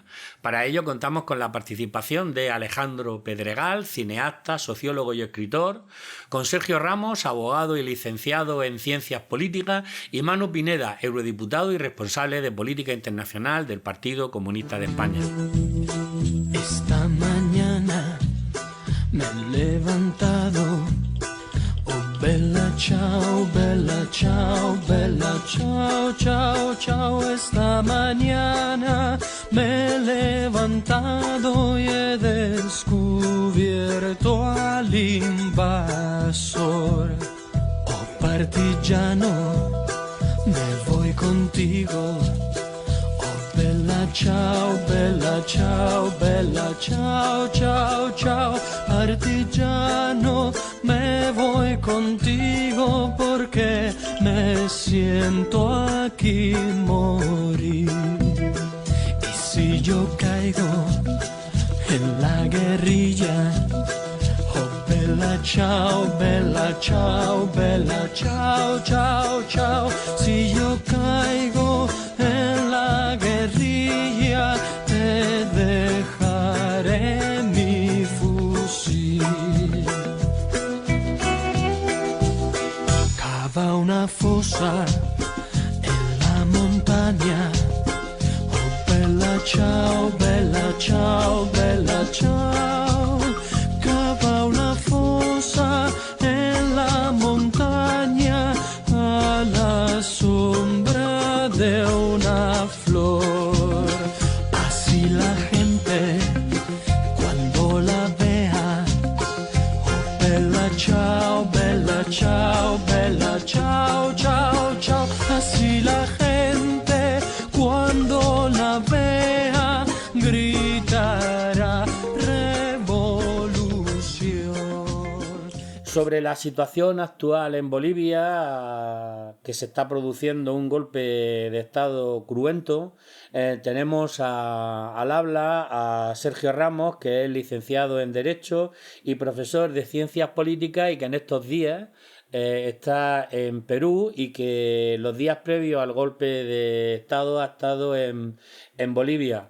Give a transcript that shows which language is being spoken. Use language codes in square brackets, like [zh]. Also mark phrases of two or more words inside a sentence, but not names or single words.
[es] Para ello contamos con la participación de Alejandro Pedregal, cineasta, sociólogo y escritor, con Sergio Ramos, abogado y licenciado en Ciencias Políticas, y Manu Pineda, eurodiputado y responsable de Política Internacional del Partido Comunista de España. Esta mañana me he levantado. [it] Bella ciao, bella ciao, bella ciao, ciao, ciao. [es] Esta mañana me he levantado y he descubierto al invasor. Oh partigiano, me voy contigo. [it] Oh bella ciao, bella ciao, bella ciao, ciao, ciao. [es] Partigiano, me voy contigo porque me siento aquí morir. Y si yo caigo en la guerrilla, [it] oh bella ciao, bella ciao, bella ciao, ciao, ciao. [es] Si yo caigo en la guerrilla, te dejaré mi fusil. Cava una fosa en la montaña. [it] Oh bella ciao, bella ciao, bella ciao. [es] Cava una fosa en la montaña a la sombra de una flor. Así la gente cuando la vea, [it] oh bella ciao, bella ciao, bella ciao, ciao, ciao. [es] Así la gente cuando la vea gritará revolución. Sobre la situación actual en Bolivia, que se está produciendo un golpe de Estado cruento, tenemos al habla a Sergio Ramos, que es licenciado en Derecho y profesor de Ciencias Políticas y que en estos días está en Perú y que los días previos al golpe de Estado ha estado en Bolivia.